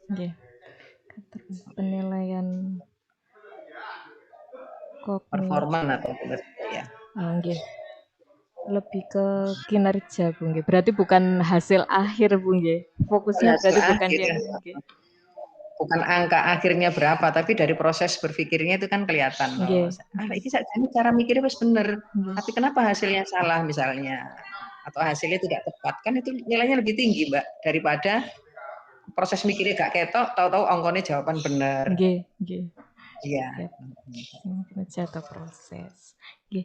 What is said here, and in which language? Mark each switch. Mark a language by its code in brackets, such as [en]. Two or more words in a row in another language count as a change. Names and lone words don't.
[id] Nggih. Penilaian kognitif. Performan atau kinerja ya. [jv] Nggih. [id] Lebih ke kinerja, Bu, nggih. Berarti bukan hasil akhir, Bu, nggih. Fokusnya Hasil berarti bukan akhir yang ya. [jv] nggih. [id] Bukan angka akhirnya berapa, tapi dari proses berpikirnya itu kan kelihatan. Oh, [jv] Nggih, nggih. [id] ini cara mikirnya pas bener, [jv] Nggih. [id] tapi kenapa hasilnya salah misalnya, atau hasilnya tidak tepat, kan itu nilainya lebih tinggi Mbak daripada proses mikirnya [jv] gak ketok, [id] tahu-tahu ongkonya jawaban bener. [jv] Nggih, nggih. [id] Iya. Ya, menjaga proses. Nggih.